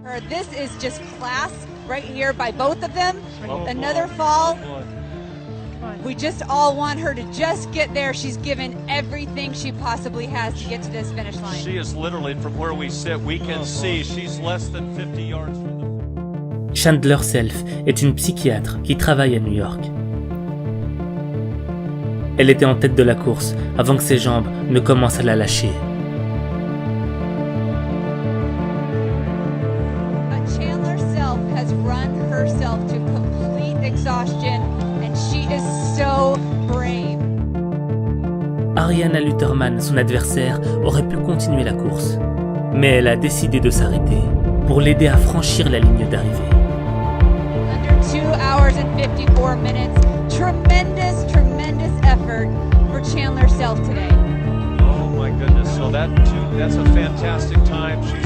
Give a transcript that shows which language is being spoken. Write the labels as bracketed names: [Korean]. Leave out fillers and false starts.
[English] This is just class right here by both of them. Another fall. We just all want her to just get there. She's given everything she possibly has to get to this finish line. She is literally, from where we sit, we can see she's less than 50 yards from the... [French] Chandler Self est une psychiatre qui travaille à New York. Elle était en tête de la course avant que ses jambes ne commencent à la lâcher. [English] Chandler Self has run herself to complete exhaustion and she is so brave. [French] Ariana Luterman, son adversaire, aurait pu continuer la course, mais elle a décidé de s'arrêter pour l'aider à franchir la ligne d'arrivée. [English] Under 2 hours and 54 minutes. Tremendous effort for Chandler Self today. Oh my goodness, so that's a fantastic time.